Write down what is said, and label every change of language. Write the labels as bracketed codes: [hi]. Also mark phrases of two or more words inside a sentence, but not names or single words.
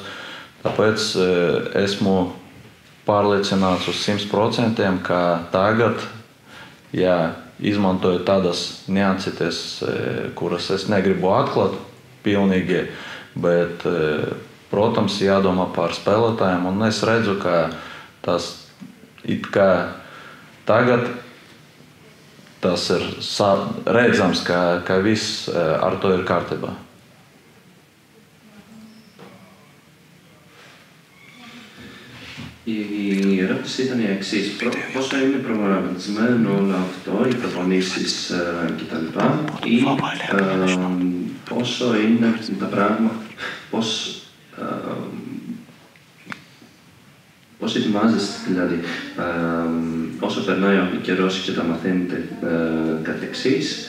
[lv] Tāpēc esmu pārliecināts uz 100%, ka tagad, ja izmantoju tādas niansītes, kuras es negribu atklāt pilnīgi, bet, protams, jādomā par spēlētājiem, un es redzu, ka tas it kā tagad tas ir redzams, ka viss ar to ir kārtībā. [el] Η ερώτηση ήταν η εξής. Πόσο είναι προγραμματισμένο όλο αυτό, οι προπονήσεις κτλ. Ή πόσο είναι τα πράγματα, πώς ετοιμάζεστε, δηλαδή, όσο περνάει ο καιρός και τα μαθαίνετε κατ' εξής.